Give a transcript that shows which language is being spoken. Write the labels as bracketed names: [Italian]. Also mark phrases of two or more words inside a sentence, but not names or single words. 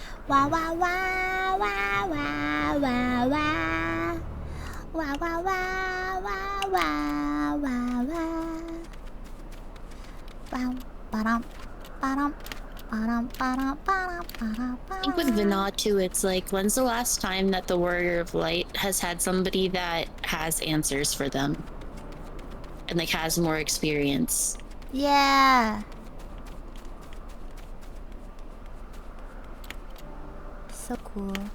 [English] Wah wah wah wah wah wah wah. Wah wah wah wah wah wah wah. Bam ba-dum ba-dum ba-dum ba-dum ba-dum ba-dum. I think with Vinod too, it's like, when's the last time that the Warrior of Light has had somebody that has answers for them? And like has more experience. Yeah. So cool.